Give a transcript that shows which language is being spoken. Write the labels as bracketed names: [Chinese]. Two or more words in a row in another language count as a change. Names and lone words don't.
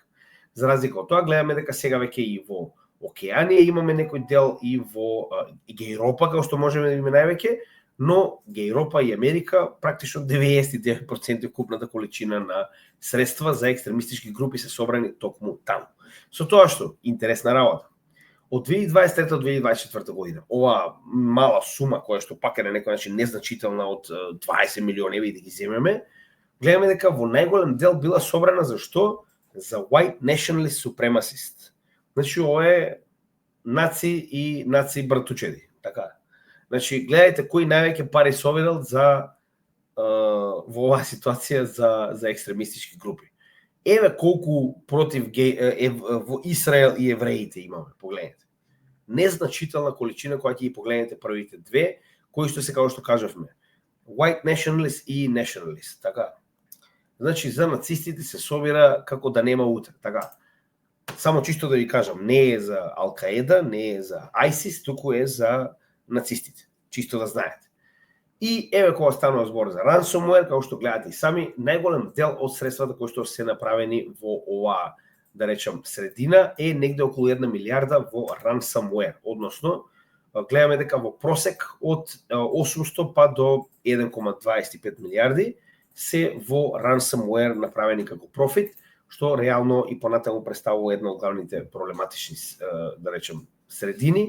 [Macedonian] За разлика од тоа, гледаме дека сега веќе и во Океанија имаме некој дел и во Европа, како што можеме да видиме највеќе, но Европа и Америка практично 99% купната количина на средства за екстремистички групи се собрани токму таму. Со тоа што, интересна работа, од 2023 до 2024 година, ова мала сума која што пак е на некој начин незначителна од 20 милиони еве да ги земеме, гледаме дека во најголем дел била собрана за што? [English] За white nationalist supremacist. [Macedonian] Значи, ова е наци и наци братучеди, така. Значи, гледајте кои највеќе пари собирал за во оваа ситуација за екстремистички групи. Еве колку против во Израел и евреите имаме, погледнете. Незначителна количина која ќе ги погледнете првите две, кои што се како што кажавме, [English] white nationalist и nationalist, [Macedonian] така. Значи, за нацистите се собира како да нема утре, така. Само чисто да ви кажам, не е за Ал-Каеда, не е за ISIS, туку е за нацистите, чисто да знаете. И еве кога станува збор за ransomware, како што гледате и сами, најголем дел од средствата кои што се направени во оваа, да речем, средина е негде околу 1 милиарда во ransomware, односно гледаме дека во просек од 800 па до 1,25 милиарди се во ransomware направени како профит, што реално и понатаму представува една од главните проблематични, да речем, средини.